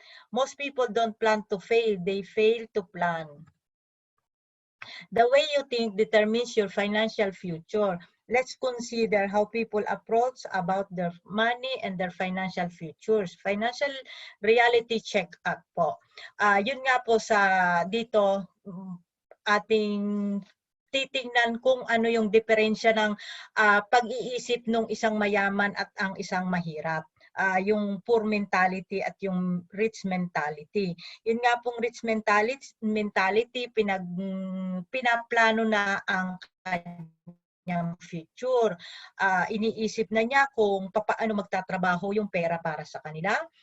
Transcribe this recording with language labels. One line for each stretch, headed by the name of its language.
English: Most people don't plan to fail, they fail to plan. The way you think determines your financial future. Let's consider how people approach about their money and their financial futures. Financial reality check-up po.
Filipino: Yun nga po sa dito ating titingnan kung ano yung diferensya ng pag-iisip ng isang mayaman at ang isang mahirap. Yung poor mentality at yung rich mentality. Yun nga pong rich mentality pinaplano na ang kanyang future. Iniisip na niya kung paano magtatrabaho yung pera para sa kanila.